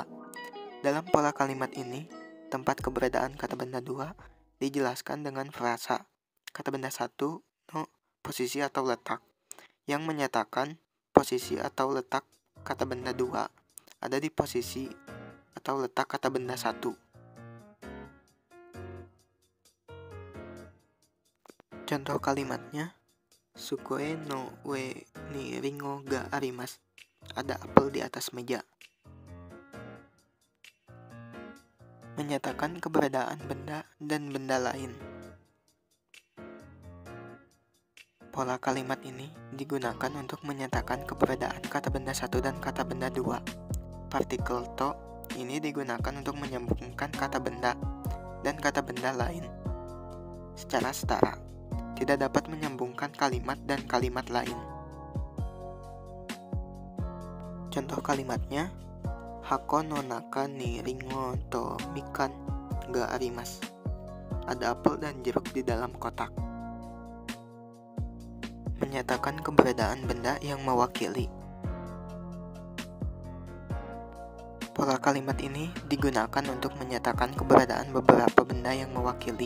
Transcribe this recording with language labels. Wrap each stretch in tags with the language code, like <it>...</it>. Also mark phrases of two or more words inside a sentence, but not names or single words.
<id>Dalam pola kalimat ini, tempat keberadaan kata benda dua dijelaskan dengan frasa kata benda satu no posisi atau letak, yang menyatakan posisi atau letak kata benda dua ada di posisi atau letak kata benda satu. Contoh kalimatnya,</id> <ja>机の上にりんごがあります,</ja> <id>ada apel di atas meja. Menyatakan keberadaan benda dan benda lain. Pola kalimat ini digunakan untuk menyatakan keberadaan kata benda satu dan kata benda dua. Partikel to ini digunakan untuk menyambungkan kata benda dan kata benda lain secara setara. Tidak dapat menyambungkan kalimat dan kalimat lain. Contoh kalimatnya,</id> <ja>箱の中にりんごとみかんがあります,</ja> <id>ada apel dan jeruk di dalam kotak. Menyatakan keberadaan benda yang mewakili. Pola kalimat ini digunakan untuk menyatakan keberadaan beberapa benda yang mewakili.</id>